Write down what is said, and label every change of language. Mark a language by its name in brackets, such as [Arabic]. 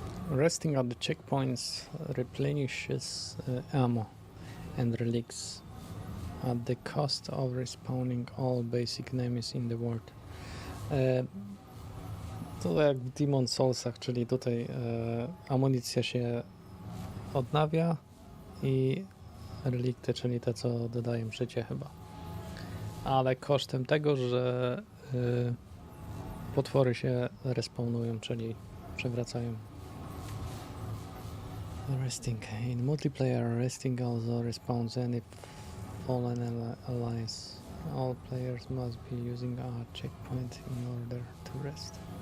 [English] Resting at the checkpoints replenishes ammo and relics at the cost of respawning all basic enemies in the world. [Polish] To jak w Demon Soulsach, czyli tutaj amunicja się odnawia i relikty, czyli te, co dodają życie chyba. Ale kosztem tego, że potwory się respawnują, czyli przewracają. [English] Resting. In multiplayer, resting also respawns any fallen allies. All players must be using a checkpoint in order to rest.